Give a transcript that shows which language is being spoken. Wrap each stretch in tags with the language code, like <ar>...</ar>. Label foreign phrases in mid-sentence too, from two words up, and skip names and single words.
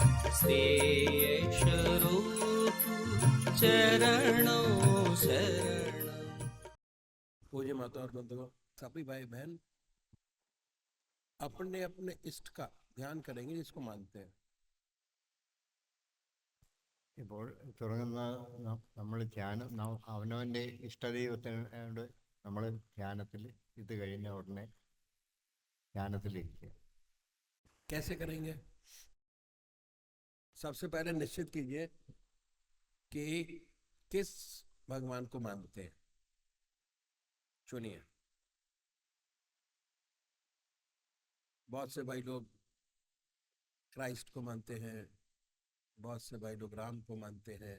<sa>श्रेयस्वरूप चरणों शरणम।</sa> <hi>पूज्य माता और बंधुओं, सभी भाई बहन अपने अपने इष्ट का ध्यान करेंगे जिसको मानते हैं।</hi> <ml>ഇപ്പോൾ തുടങ്ങുന്ന നമ്മൾ ധ്യാനം അവനവൻ്റെ ഇഷ്ടദൈവത്തിനോട് നമ്മൾ ധ്യാനത്തിൽ ഇത് കഴിഞ്ഞ ഉടനെ ധ്യാനത്തിലിരിക്കുക।</ml> <hi>कैसे करेंगे? सबसे पहले निश्चित कीजिए कि किस भगवान को मानते हैं। सुनिए, बहुत से भाई लोग क्राइस्ट को मानते हैं, बहुत से भाई लोग राम को मानते हैं।</hi>